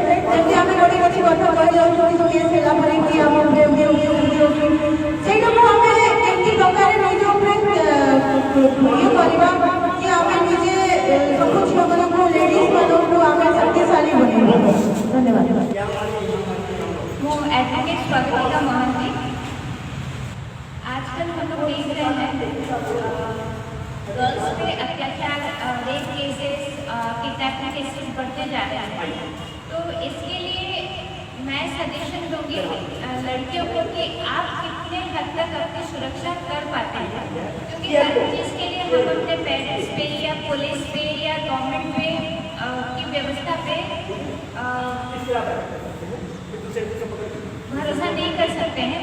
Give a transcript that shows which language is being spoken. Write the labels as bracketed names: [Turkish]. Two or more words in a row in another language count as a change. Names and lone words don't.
[Odia] ଯେମିତି ଆମେ ଗୋଟେ କିଛି କଥା କହିଯାଉଛୁ କେସ୍ ହେଲା ପରେ କି ଆମ ଉପରେ ଏମିତି ହେଉଛି, ସେଇଟାକୁ ଆମେ କେମିତି ପ୍ରକାରେ ନିଜ ଉପରେ ଇଏ କରିବା କି ଆମେ ନିଜେ ସବୁ ଝିଅମାନଙ୍କୁ ଲେଡିଜ୍ ମାନଙ୍କୁ ଆମେ ଶକ୍ତିଶାଳୀ ବନେଇବା। ଧନ୍ୟବାଦ। ମୁଁ एडवोकेट स्वागतिका महांती। [Hindi] आजकल हम लोग देख रहे हैं गर्ल्स पे अत्याचार, [English] rape cases, kidnapping cases [Hindi] बढ़ते जा रहे हैं। तो इसके लिए मैं सजेशन दूंगी लड़कियों को कि आप कितने हद तक अपनी सुरक्षा कर पाते हैं, क्योंकि हर चीज़ के लिए हम अपने पेरेंट्स पे या पुलिस पे या गवर्नमेंट पे की व्यवस्था पे भरोसा नहीं कर सकते हैं।